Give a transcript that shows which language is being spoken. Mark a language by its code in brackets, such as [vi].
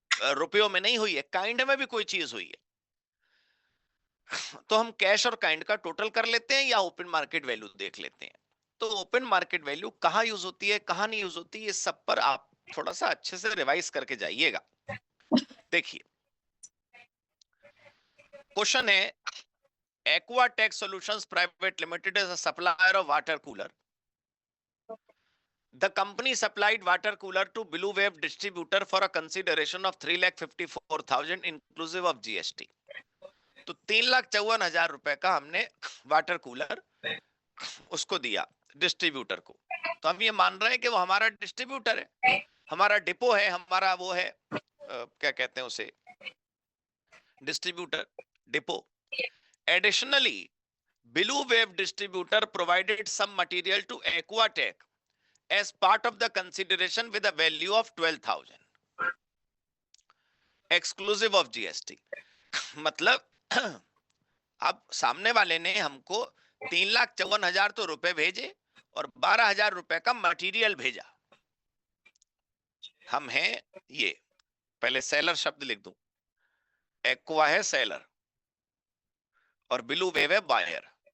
[hi] रुपयों में नहीं हुई है, काइंड में भी कोई चीज हुई है, तो हम कैश और काइंड का टोटल कर लेते हैं या ओपन मार्केट वैल्यू देख लेते हैं। तो ओपन मार्केट वैल्यू कहाँ यूज होती है, कहाँ नहीं यूज होती है, सब पर आप थोड़ा सा अच्छे से रिवाइज करके जाइएगा। देखिए क्वेश्चन है, [en] Aquatech Solutions Private Limited is a supplier of water cooler. The company supplied water cooler to Blue Wave distributor for a consideration of 3,54,000 inclusive of GST. [hi] तो 3,54,000 रुपए का हमने वाटर कूलर उसको दिया डिस्ट्रीब्यूटर को। तो हम ये मान रहे हैं कि वो हमारा डिस्ट्रीब्यूटर है, हमारा डिपो है, हमारा वो है क्या कहते हैं उसे, distributor, depot. [en] Additionally, Blue Wave distributor provided some material to Aquatech as part of the consideration with a value of 12,000 exclusive of GST. [hi] मतलब अब सामने वाले ने हमको 3,54,000 तो रुपए भेजे और 12,000 रुपए का मटेरियल भेजा। हम हैं ये, पहले सेलर शब्द लिख दूं, एक्वा है सेलर और ब्लू वेव है बायर।